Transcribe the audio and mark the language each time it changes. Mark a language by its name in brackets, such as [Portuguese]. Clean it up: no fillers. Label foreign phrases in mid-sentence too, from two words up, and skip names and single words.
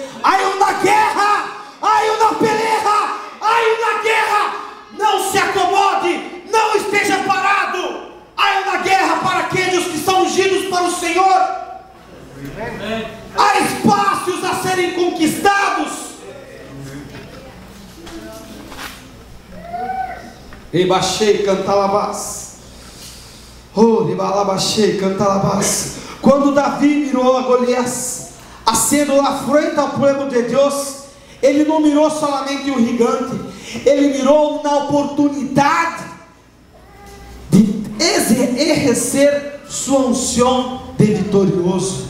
[Portuguese] Há uma guerra, há uma peleja, há uma guerra. Não se acomode, não esteja parado. Há uma guerra para aqueles que são ungidos para o Senhor. Há espaços a serem conquistados. Rebaixei, cantalabás. Oh, rebalabachei, cantalabás. Quando Davi mirou a Golias, acendo à frente ao povo de Deus, ele não mirou somente um gigante, ele mirou uma oportunidade de exercer sua unção de vitorioso.